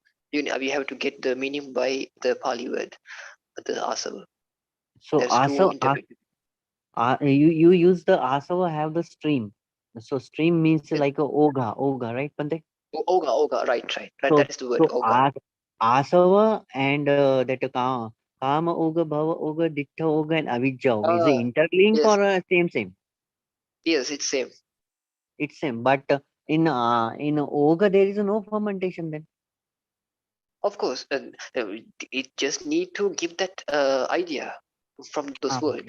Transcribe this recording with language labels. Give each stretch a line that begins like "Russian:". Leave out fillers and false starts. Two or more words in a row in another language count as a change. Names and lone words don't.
English: We have to get the meaning by the Pali word, the asava. So There's two interpreted. you use the asava have the stream. So stream means like a oga, right, Pante? Oga, right. So That is the word, so oga.
Pali: asava
English: and that
Pali: kama oga, bhava oga, dittha oga, and avijja oga.
English: Is it Uh, interlink yes, or same? yes, it's same. It's same. But in oga there is no fermentation then. Of course, and it just need to give that idea from those Ah, words.